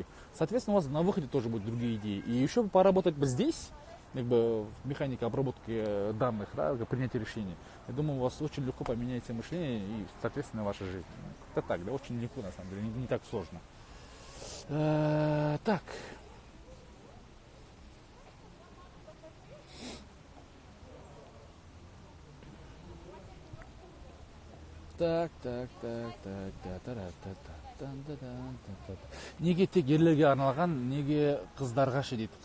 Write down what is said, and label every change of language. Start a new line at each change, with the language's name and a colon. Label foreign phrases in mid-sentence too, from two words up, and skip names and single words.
Russian: Соответственно, у вас на выходе тоже будут другие идеи. И еще поработать здесь, в механике обработки данных, да, принятия решений. Я думаю, у вас очень легко поменяется мышление и, соответственно, ваша жизнь. Как-то так, да, очень легко, на самом деле, не так сложно. Так.
Kazakh: Неге тек ерлерге арналған, неге қыздарға ше дейді.